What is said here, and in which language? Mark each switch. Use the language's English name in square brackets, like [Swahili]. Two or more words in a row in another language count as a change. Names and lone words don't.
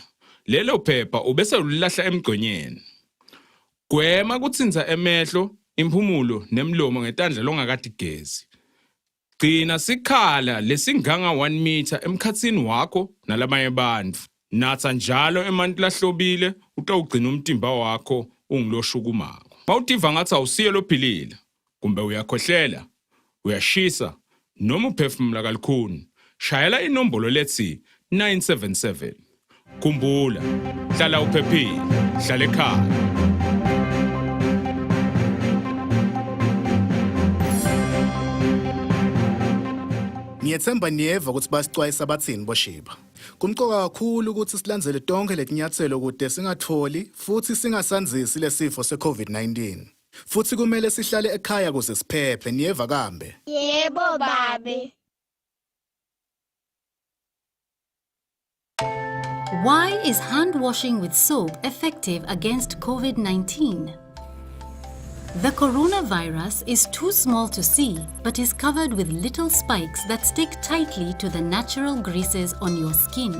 [Swati] Lelo phepha ubese ulilahla emgqonyeni. Gwema kutsinza emehlo, impumulo nemlomo ngetandla longakatigezi. Gcina sikhala lesinganga 1 meter emkhatsini wakho nalabanye bantfu. Natsa njalo emanti lahlobile utawugcina umtimba wakho ungiloshukumako. Mawutiva ngathi awusiye lophilile, kumbe uyakhohlela, uyashisa noma uphefumula kalukhuni, shayela inombolo lethi 977. Khumbula, hlala uphephile, hlala ekhaya. Ngiyethemba niyeva ukuthi basicwayisa bathini boShiba. Kumqoka kakhulu ukuthi silandzele tonke letinyathelo kude singatholi futhi singasanzisi lesifo seCovid-19. Futhi kumele sihlale ekhaya kuze siphephe, niyeva kambe? Yebo babe. [English] Why is hand washing with soap effective against COVID-19? The coronavirus is too small to see, but is covered with little spikes that stick tightly to the natural greases on your skin.